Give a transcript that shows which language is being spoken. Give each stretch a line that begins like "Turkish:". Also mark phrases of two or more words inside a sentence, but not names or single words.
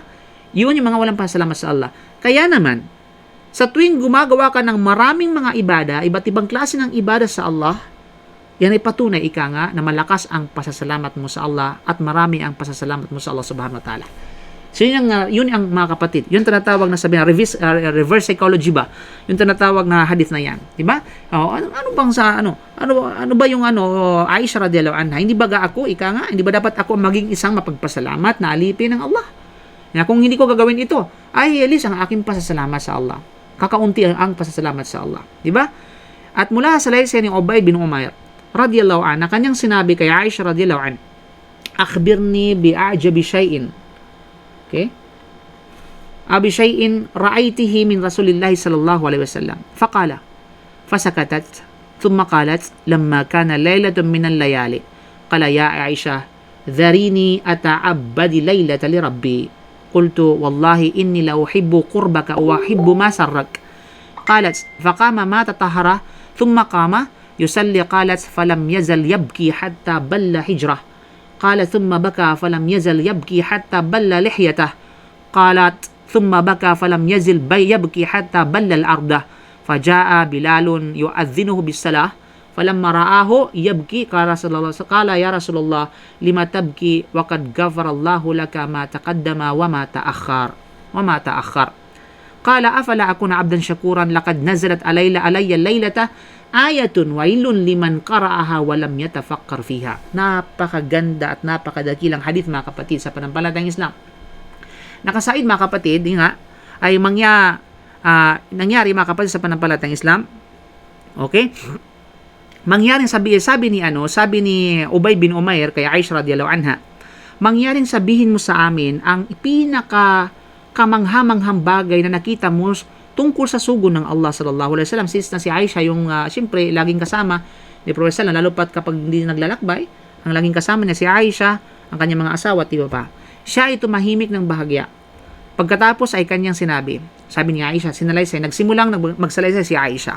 Filipino: Yun yung mga walang pasasalamat sa Allah. Kaya naman, sa tuwing gumagawa ka ng maraming mga ibada, iba't ibang klase ng ibada sa Allah, yan ay patunay na malakas ang pasasalamat mo sa Allah at marami ang pasasalamat mo sa Allah
Arabic: سبحانه وتعالى.
Filipino: So yun ang mga kapatid. Yung tinatawag na sabi na
English: reverse psychology
Filipino: ba? Yung tinatawag na hadith na yan, di ba? Ano ba yung Aisha
Arabic: رضي الله عنها?
Filipino: Hindi ba hindi ba dapat ako maging isang mapagpasalamat na alipin ng Allah? Kung hindi ko gagawin ito, ay alis ang aking pasasalamat sa Allah. Kakaunti ang pasasalamat sa Allah, di ba? At mula sa laysay ni Ubay bin Umayr
Arabic: رضي الله عنها,
Filipino: kanyang sinabi kay Aisha
Arabic: رضي الله عنها, "أخبريني بأعجب شيء."
Filipino: Okay?
Arabic: أبي شيء رأيته من رسول الله صلى الله عليه وسلم. فقال فسكتت ثم قالت لما كان ليلة من الليالي. قال يا عائشة ذريني أتعبد ليلة لربي. قلت والله إني لأحب قربك وأحب ما سرك. قالت فقام فتطهر ثم قام يصلي. قالت فلم يزل يبكي حتى بل حجره. قال ثم بكى فلم يزل يبكي حتى بل لحيته. قالت ثم بكى فلم يزل يبكي حتى بل الأرض. فجاء بلال يؤذنه بالصلاة فلما رآه يبكي قال يا رسول الله لم تبكي وقد غفر الله لك ما تقدم وما تأخر. قال أفلا أكون عبدا شكورا لقد نزلت علي الليلة آية ويل لمن قرأها ولم يتفكر فيها.
Filipino: Napakaganda at napakadakilang hadith mga kapatid sa pananampalatayang Islam. Nakasaid mga kapatid, nga ay nangyari mga kapatid sa pananampalatayang Islam. Okay? Mangyaring sabi ni Ubay bin Umair kay Aisha
Arabic: رضي الله عنها,
Filipino: mangyaring sabihin mo sa amin ang pinaka kamanghamanghang bagay na nakita mo tungkol sa sugo ng Allah
Arabic: صلى الله عليه وسلم.
Filipino: Since na si Aisha yung siyempre laging kasama ni Prophet sallallahu, lalo pat kapag hindi naglalakbay, ang laging kasama niya si Aisha, ang kanyang mga asawa at iba pa. Siya ay tumahimik ng bahagya. Pagkatapos ay kanyang sinabi, sabi ni Aisha, nagsimulang magsalaysay si Aisha.